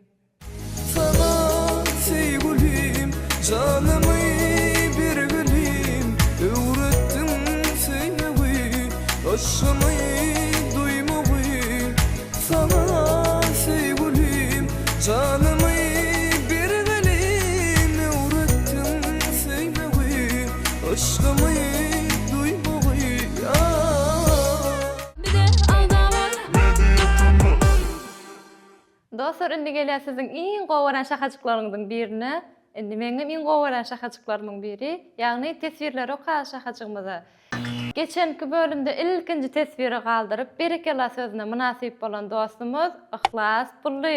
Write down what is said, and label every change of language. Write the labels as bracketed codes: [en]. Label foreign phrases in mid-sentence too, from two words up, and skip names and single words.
[tr] Sana sevgilim, canımı bir gülüm, öğrettin sevmeyi, aşkımı duymayı. Sana sevgilim, canımı bir gülüm, öğrettin sevmeyi, aşkımı duymayı. [tk] Dostlar indi gelýär siziň iň gowaran şahajyklaryňyzyň birini. Indi meňem iň gowaran şahajyklarymyň biri, ýagny tesbirleri okal şahajygymyza. Geçenki bölümde ilkinji tesbiri galdyryp berekela sözüne münasip bolan dostumuz Ihlas Pulliýew.